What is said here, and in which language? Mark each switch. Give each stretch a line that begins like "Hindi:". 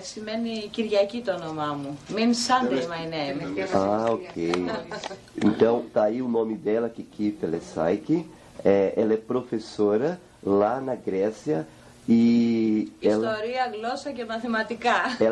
Greek: Σημαίνει Κυριακή το όνομά μου.
English: Means Sunday my name. Ah, ok.
Portuguese: Então, tá aí o nome dela, Kiki Felesaki. Ela é professora lá na Grécia e
Greek: Ιστορία, γλώσσα και μαθηματικά.